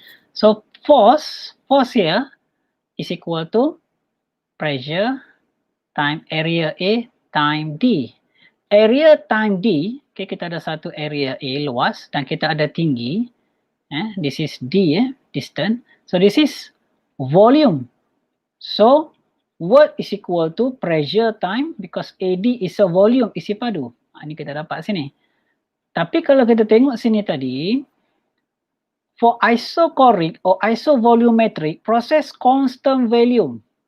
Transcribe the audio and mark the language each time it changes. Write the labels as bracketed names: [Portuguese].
[English] So force here is equal to pressure time area A time D. Area time D, [Malay] kita ada satu area A luas dan kita ada tinggi. [English] This is D, distance. So this is volume. So work is equal to pressure time because AD is a volume, isi padu. [Malay] Ini kita dapat sini. Tapi kalau kita tengok sini tadi, [English] for isobaric or isovolumetric, process constant volume.